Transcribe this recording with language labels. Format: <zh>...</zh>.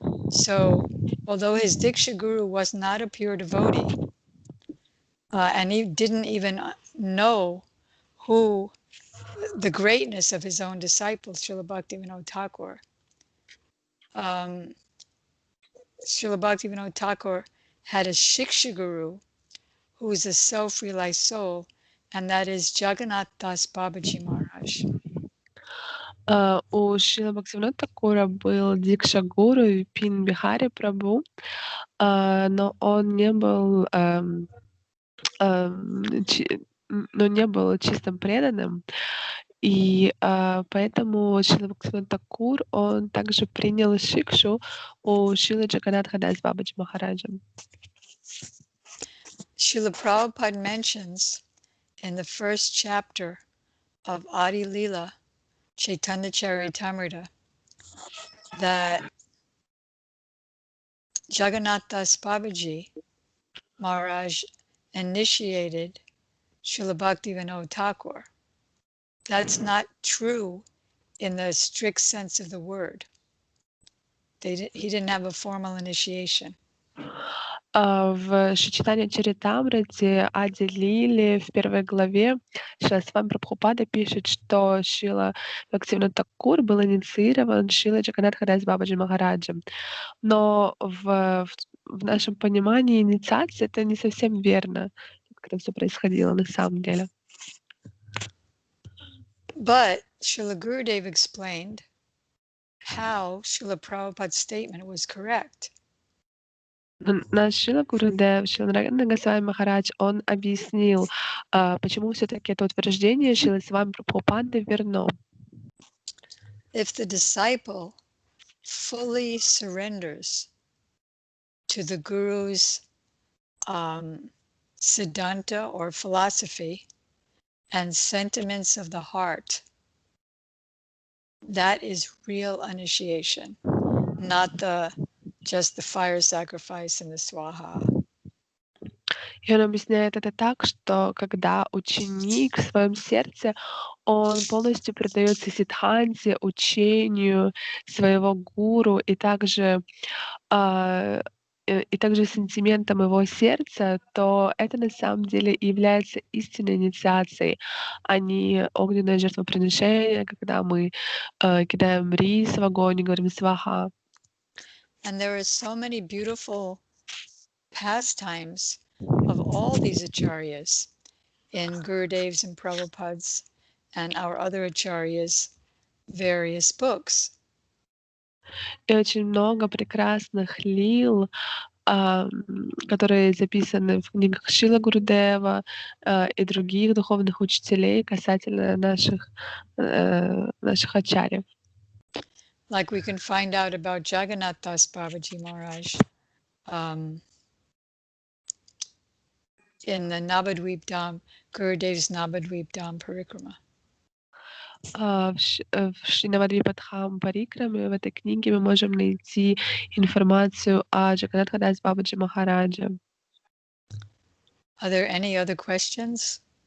<en>So although his Diksha Guru was not a pure devotee, and he didn't even know who the greatness of his own disciples, Srila Bhaktivinoda Thakur. Srila Bhaktivinoda Thakur had a Shiksha Guru who is a self-realized soul, and that is Jagannath Das Babaji Maharaj.</en> <ru>У Шрила Бхактивинода Такура был Дикша Гуру Випин Бихари Прабhu, но он не был чистым преданным, и поэтому Шрила Бхактивинода Такур, он также принял шикшу у Шрилы Джаганатха Дас Бабаджи Махараджа.</ru> <en>Srila Prabhupada mentions in the first chapter of Adi Lila, Chaitanya Charitamrita, that Jagannath Das Babaji Maharaj initiated Srila Bhaktivinoda Thakur. That's not true in the strict sense of the word. He didn't have a formal initiation.</en> <ru>В Шичитане Чаритамрите Ади Лили в первой главе Шрила Свами Прабхупада пишет, что Шрила Бхактивинода Такур был инициирован Шрилой Джаганатха Дас Бабаджи Махараджем. Но в нашем понимании инициация — это не совсем верно, как это все происходило на самом деле.</ru> <en>But Srila Gurudev explained how Srila Prabhupada's statement was correct.</en> <ru>Наш Шрила Гурудев, Шрила Нараяна Госвами Махарадж, он объяснил, почему все-таки это утверждение Шрилы Свами Прабхупады верно.</ru> <en>If the disciple fully surrenders to the Guru's siddhanta or philosophy and sentiments of the heart, that is real initiation, not the just the fire sacrifice and the swaha.</en> <ru>И он объясняет это так, что когда ученик в своем сердце, он полностью предается сиддханте, учению своего гуру, и также сентиментам его сердца, то это на самом деле и является истинной инициацией, а не огненное жертвоприношение, когда мы кидаем рис в огонь и говорим сваха.</ru> <en>And there are so many beautiful pastimes of all these acharyas in Gurudev's and Prabhupada's and our other acharyas' various books.</en> <ru>И очень много прекрасных лил, которые записаны в книгах Шрила Гурудева и других духовных учителей касательно наших ачарьев.</ru> <en>Like we can find out about Jagannath Das Babaji Maharaj in the Navadvip Dham, Gurudev's Navadvip Dham Parikrama.</en> <ru>В Шри-Навадвипадхам Парикраме в этой книге мы можем найти информацию о Джаганнатха Дас Бабаджи Махараджа.</ru> <en>Are there any other questions?</en>